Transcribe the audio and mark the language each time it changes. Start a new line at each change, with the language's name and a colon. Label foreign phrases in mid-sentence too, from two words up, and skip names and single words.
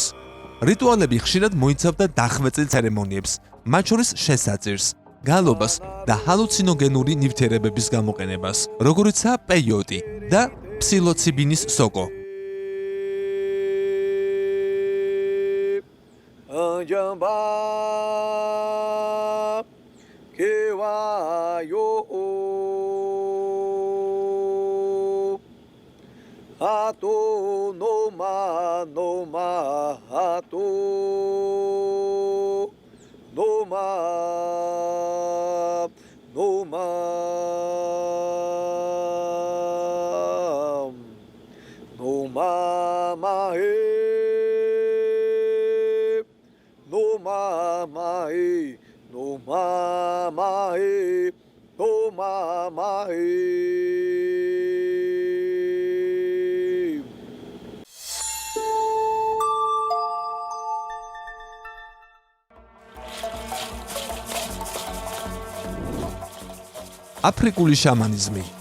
Georgian: რიტუალები ხშირად მოიცავდა დახვეწილ ცერემონიებს, მათ შორის შესაწირს, გალობას და ჰალუცინოგენური ნივთიერებების გამოყენებას, როგორიცაა პეიოტი და ფსილოციბინის სოკო. Ato no ma ato no ma ma he no ma he no ma he no ma he აფრიკული შამანიზმი.